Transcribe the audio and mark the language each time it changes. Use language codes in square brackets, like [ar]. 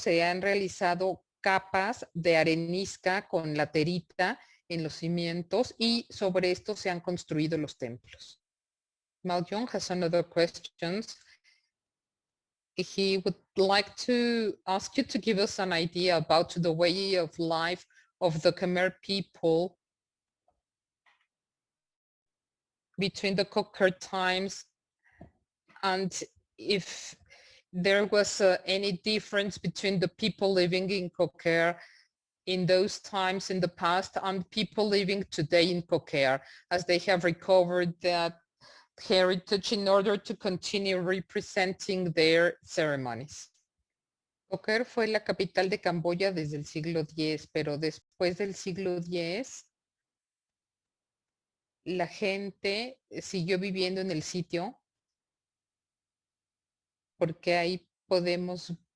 [es] Se han realizado capas de arenisca con laterita en los cimientos y sobre esto se han construido los templos. [en] Maljong has another questions. He would like to ask you to give us an idea about the way of life of the Khmer people between the Kokir times, and if there was any difference between the people living in Kokir in those times in the past and people living today in Kokir, as they have recovered that heritage in order to continue representing their ceremonies. [es] Kokir fue la capital de Camboya desde el siglo X, pero después del siglo X, la gente siguió viviendo en el sitio porque ahí podemos